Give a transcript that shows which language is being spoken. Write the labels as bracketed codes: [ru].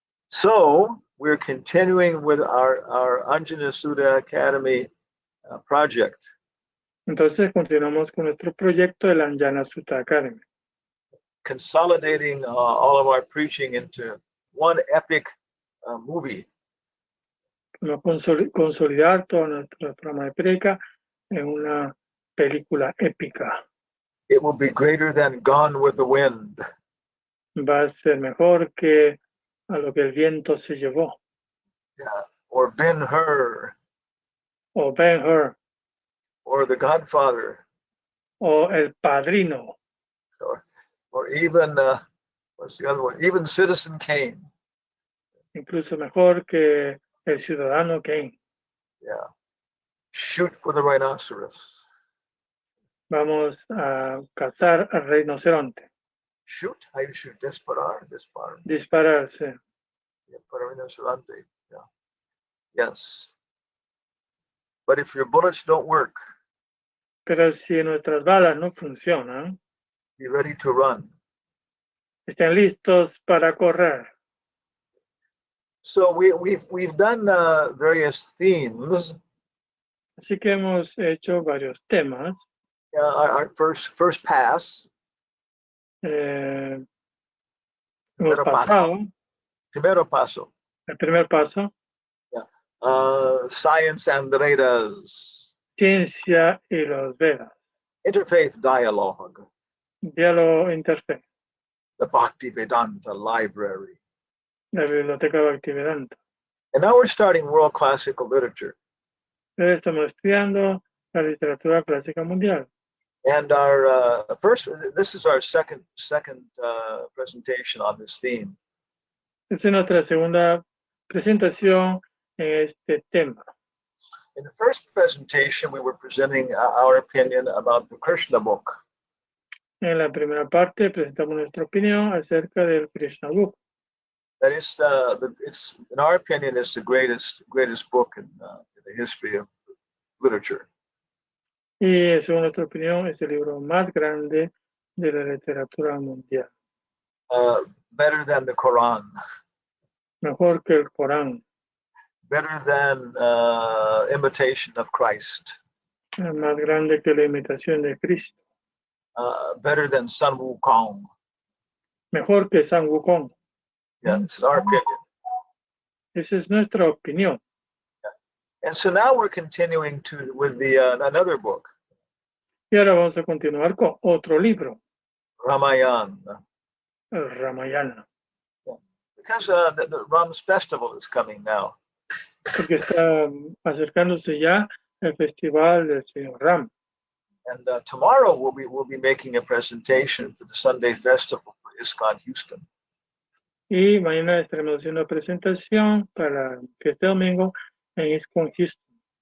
[en] So we're continuing with our Anjana Sutta Academy project. [es] Entonces continuamos con nuestro proyecto de la Anjana Sutta Academy, [en] Consolidating all of our preaching into one epic movie. [es] vamos a consolidar toda nuestra trama de prédica en una película épica. [en] It will be greater than Gone with the Wind, [es] Va a ser mejor que a lo que el viento se llevó, [en] or Ben-Hur, [es] o Ben-Hur, [en] or The Godfather, [es] o El Padrino, [en] or even what's the other one? Even Citizen Kane. [es] incluso mejor que El Ciudadano Kane. [en] Yeah. Shoot for the Rhinoceros. [es] Vamos a cazar al rinoceronte. [en] Shoot? How you shoot? [es] Disparar. Dispararse. [en] Yeah, [es] para rinoceronte. [en] Yeah. Yes. But if your bullets don't work, [es] Pero si nuestras balas no funcionan, [en] be ready to run. [es] estén listos para correr. [en] So we've done various themes. [es] Así que hemos hecho varios temas. [en] Our first pass. [es] Hemos Primero pasado Primero paso. el primer paso, [en] Science and the Vedas. [es] ciencia y los Vedas, [en] Interfaith dialogue. [es] diálogo interfe, [en] The Bhaktivedanta Library. [es] la biblioteca Bhaktivedanta. [en] And now we're starting world classical literature. [es] Ahora estamos estudiando la literatura clásica mundial. [en] And our this is our second presentation on this theme. [es] Esta es nuestra segunda presentación en este tema. [en] In the first presentation, we were presenting our opinion about the Krishna book. [es] En la primera parte presentamos nuestra opinión acerca del Krishna Book. [en] That is, it's in our opinion, it's the greatest book in the history of literature. [es] Y según nuestra opinión es el libro más grande de la literatura mundial. [en] Better than the Quran. [es] Mejor que el Corán. [en] Better than Imitation of Christ. [es] Más grande que la imitación de Cristo. [en] Better than Sun Wukong. [es] Mejor que San Wukong. [en] Yeah, it's our opinion. [es] Esa es nuestra opinión. [en] And so now we're continuing with another book. [es] Y ahora vamos a continuar con otro libro, [en] Ramayana. [es] el Ramayana. [en] Because the Ram's festival is coming now. [es] Porque está acercándose ya el festival del Señor Ram. [en] And tomorrow we'll be making a presentation for the Sunday festival for ISKCON Houston. [es] Y mañana estaremos haciendo una presentación para el fiesta domingo en ISKCON Houston.